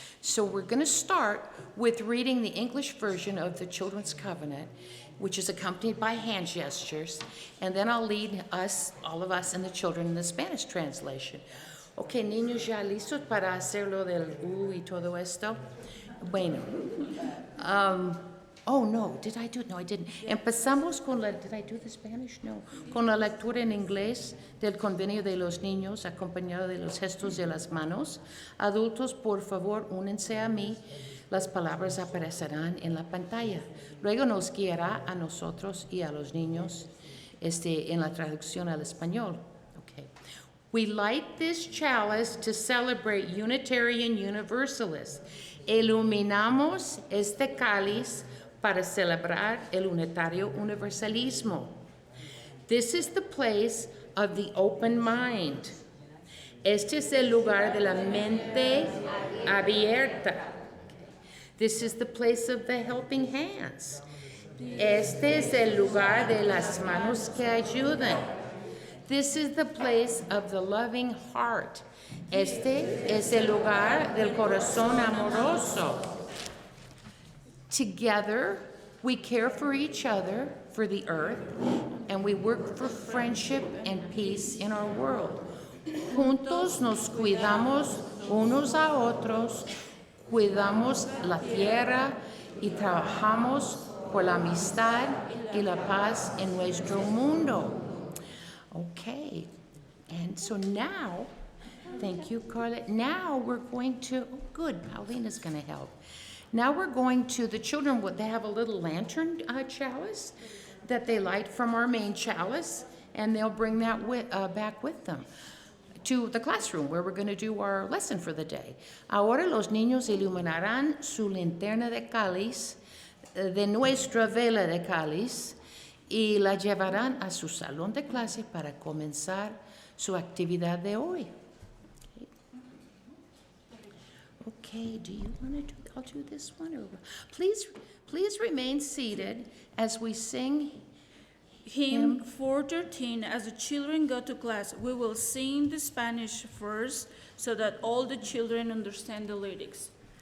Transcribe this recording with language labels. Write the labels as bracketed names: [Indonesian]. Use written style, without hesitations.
[English] So we're going to start with reading the English version of the Children's Covenant, which is accompanied by hand gestures, and then I'll lead all of us and the children in the Spanish translation. [Spanish] Ok, niños, ya listos para hacer lo del y todo esto. Bueno. [English] Oh, no, did I do it? No, I didn't. [Spanish] Empezamos con la, [English] did I do the Spanish? No. [Spanish] Con la lectura en inglés del Convenio de los Niños, acompañado de los gestos de las manos. Adultos, por favor, únense a mí. Las palabras aparecerán en la pantalla. Luego nos guiará a nosotros y a los niños en la traducción al español. [English] Okay. We light this chalice to celebrate Unitarian Universalist. [Spanish] Iluminamos este cáliz para celebrar el unitario universalismo. [English] This is the place of the open mind. [Spanish] Este es el lugar de la mente abierta. [English] This is the place of the helping hands. [Spanish] Este es el lugar de las manos que ayudan. [English] This is the place of the loving heart. [Spanish] Este es el lugar del corazón amoroso. [English] Together, we care for each other, for the earth, and we work for friendship and peace in our world. [Spanish] Juntos nos cuidamos unos a otros, cuidamos la tierra y trabajamos por la amistad y la paz en nuestro mundo. [English] Okay, and so now, thank you, Carla. Now we're going to, oh, good, Paulina's going to help. Now we're going to, the children, they have a little lantern chalice that they light from our main chalice, and they'll bring that back with them to the classroom where we're going to do our lesson for the day. [Spanish] Ahora los niños iluminarán su linterna de cáliz, de nuestra vela de cáliz, y la llevarán a su salón de clase para comenzar su actividad de hoy. [English] Okay, do you want to do, I'll do this one, or please remain seated as we sing Hymn 413. As the children go to class, we will sing the Spanish first so that all the children understand the lyrics.